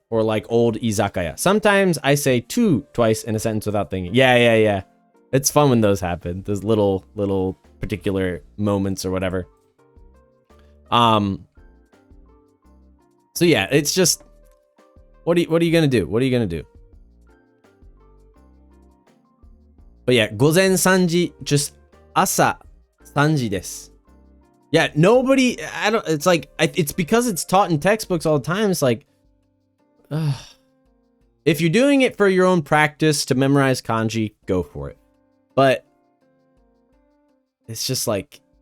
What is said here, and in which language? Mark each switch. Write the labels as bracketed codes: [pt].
[en] Or like old izakaya. Sometimes I say two twice in a sentence without thinking. Yeah. It's fun when those happen. Those little particular moments or whatever. So yeah, it's just what are you gonna do? What are you gonna do? But yeah, [ja] 午前3時 just 朝3時です. [en] Yeah, nobody. It's like it's because it's taught in textbooks all the time. It's like. If you're doing it for your own practice to memorize kanji, go for it. But it's just like